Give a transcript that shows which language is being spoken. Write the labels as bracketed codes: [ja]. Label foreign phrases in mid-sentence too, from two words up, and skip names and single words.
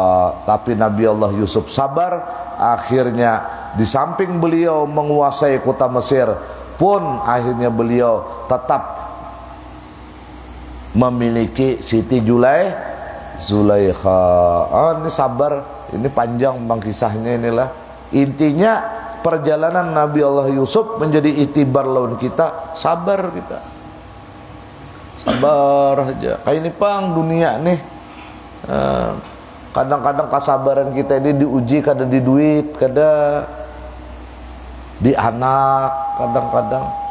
[id] Tapi Nabi Allah Yusuf sabar. Akhirnya di samping beliau menguasai kota Mesir pun, akhirnya beliau tetap memiliki Siti Zulaikha. [bjn] Ini sabar, ini panjang bang kisahnya inilah. Intinya perjalanan Nabi Allah Yusuf menjadi itibar lawan kita, sabar kita. [id] Sabar aja. [bjn] Kayak ini pang dunia nih. Kadang-kadang kesabaran kita ini diuji, kada di duit, kada di anak, kadang-kadang.